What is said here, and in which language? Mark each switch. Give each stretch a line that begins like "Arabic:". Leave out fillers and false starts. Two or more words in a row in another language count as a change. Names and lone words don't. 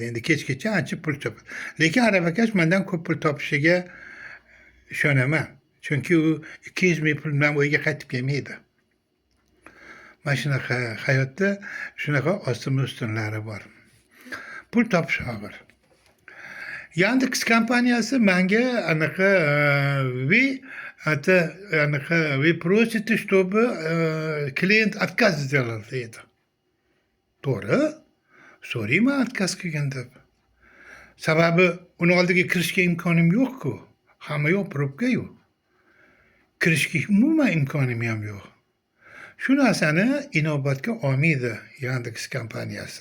Uzbek: Endi kechgacha ancha pul topadi. Lekin Arabakash mendan ko'p pul topishiga ishonaman. Chunki u 200.000 pul bilan uyga qaytib kelmaydi. Mana shunaqa hayotda shunaqa ostin-ustunlari bor. Pul topish og'ir. Yandex kompaniyasi menga
Russian: вы просите, чтобы клиент отказ сделал это.
Uzbek: To'g'ri? So'rayman отказ qilgan deb. Sababi uni oldiga kirishga imkonim yo'q-ku. Hamma yo'q, probka yo'q. Kirishga umuman imkonim ham yo'q. Shu narsani inobatga olmaydi Yandex kompaniyasi.